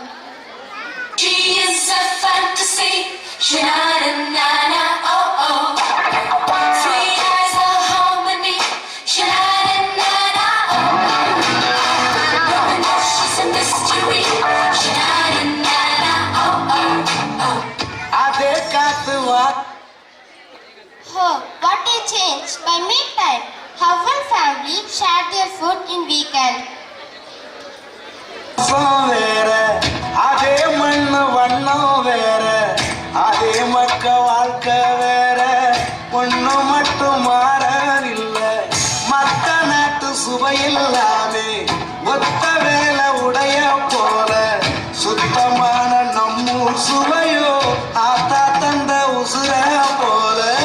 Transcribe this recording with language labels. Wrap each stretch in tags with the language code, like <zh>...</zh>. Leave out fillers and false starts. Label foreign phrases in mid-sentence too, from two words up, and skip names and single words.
<en>She is a fantasy. Sha-na-na-na, oh oh. Sweet as a harmony. Sha-na-na-na, oh oh. She's a mystery. Sha-na-na-na, oh oh oh.</en> <ta>அதே காத்து வா</ta> <en>Oh, what a change! By midtime, how one family shared their food in weekend.</en> <ta>வேற அதே மண்ணு வண்ணம் வேற அதே மக்க வாழ்க்கை வேற ஒண்ணு மட்டும் மாறவில்லை மத்த நாட்டு சுவையில்லாமே ஒத்த வேலை உடைய போல சுத்தமான நம்மூர் சுவையோ ஆத்தா தந்த உசுர போல.</ta>